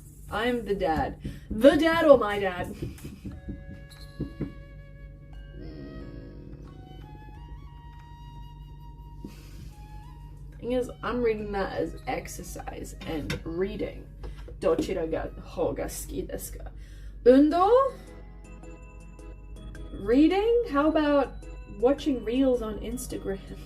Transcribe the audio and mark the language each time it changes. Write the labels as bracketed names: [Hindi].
[English] I'm the dad. The dad or my dad? Thing is, I'm reading that as exercise and reading. [Japanese] どちらが方が好きですか? 運動? [English] Reading? How about watching reels on Instagram?